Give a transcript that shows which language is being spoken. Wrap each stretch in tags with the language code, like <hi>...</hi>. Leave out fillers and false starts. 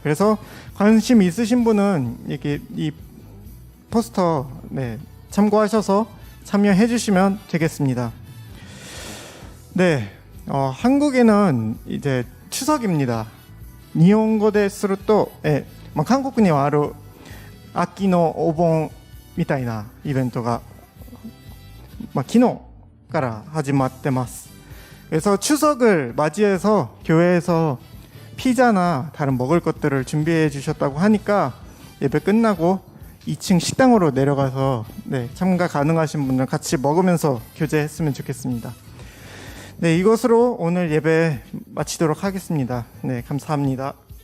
<ko>그래서 관심 있으신 분은 이렇게 이 포스터 참고하셔서 참여해 주시면 되겠습니다. 한국에는 이제 추석입니다.</ko> <ja>니혼고ですると韓国にはある秋のお盆みたいなイベントが昨日から始まってます。</ja> <ko>그래서 추석을 맞이해서 교회에서 피자나 다른 먹을 것들을 준비해 주셨다고 하니까 예배 끝나고 2층 식당으로 내려가서 참가 가능하신 분들 같이 먹으면서 교제했으면 좋겠습니다. 이것으로 오늘 예배 마치도록 하겠습니다. 감사합니다.</ko>